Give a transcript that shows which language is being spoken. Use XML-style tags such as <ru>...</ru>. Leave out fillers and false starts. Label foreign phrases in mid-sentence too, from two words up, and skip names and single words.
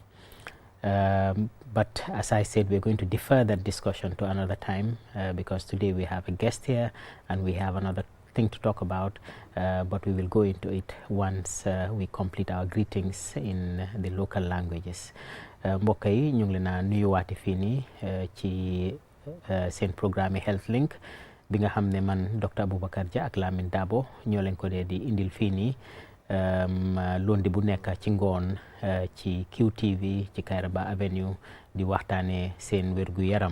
<en>But as I said, we're going to defer that discussion to another time, because today we have a guest here and we have another thing to talk about, but we will go into it once we complete our greetings in the local languages.</en> <wo>Mbokk yi ñu ngi leen a nuyuwaati fii nii ci seen programme Health Link bi nga xam ne man Dr. Abubakar Jah ak Lamin Dabo ñoo leen ko dee di indil fii nii lundi bu nekk ci ngoon ci QTV ci Kairaba Avenue di waxtaane seen wérgu yaram.</wo>